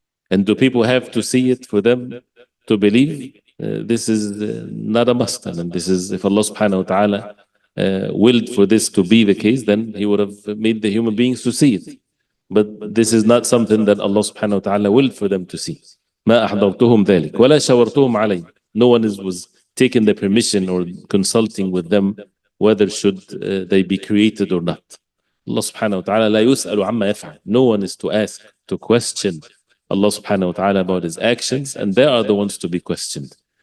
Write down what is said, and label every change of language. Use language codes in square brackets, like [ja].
[en] And do people have to see it for them to believe? This is not a must. And this is, if Allah subhanahu wa ta'ala willed for this to be the case, then He would have made the human beings to see it. But this is not something that Allah subhanahu wa ta'ala willed for them to see. [ar] ما أحضرتهم ذلك ولا شورتهم عليه. [en] No one was taking the permission or consulting with them whether should they be created or not. Allah subhanahu wa ta'ala [ar] لا يسأل عما يفعل. [en] No one is to ask, to question Allah subhanahu wa ta'ala about His actions, and they are the ones to be questioned.